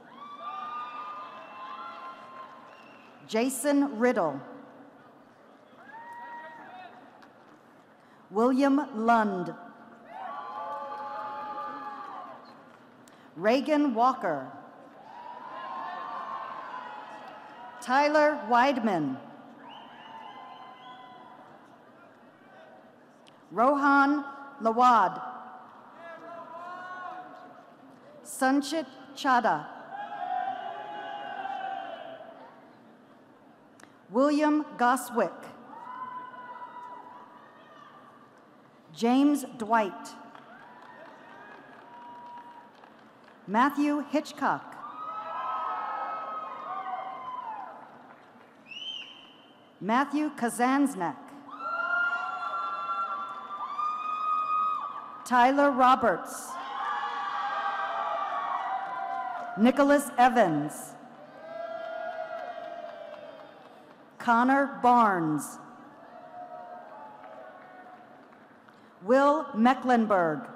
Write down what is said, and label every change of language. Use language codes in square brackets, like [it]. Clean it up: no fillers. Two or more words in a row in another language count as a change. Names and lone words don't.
[en] Jason Riddle. William Lund. Reagan Walker. Tyler Weidman. Rohan Lawad. Sanchit Chadha. William Goswick. James Dwight. Matthew Hitchcock. Matthew Kazansnak. Tyler Roberts. Nicholas Evans. Connor Barnes. Will Mecklenburg.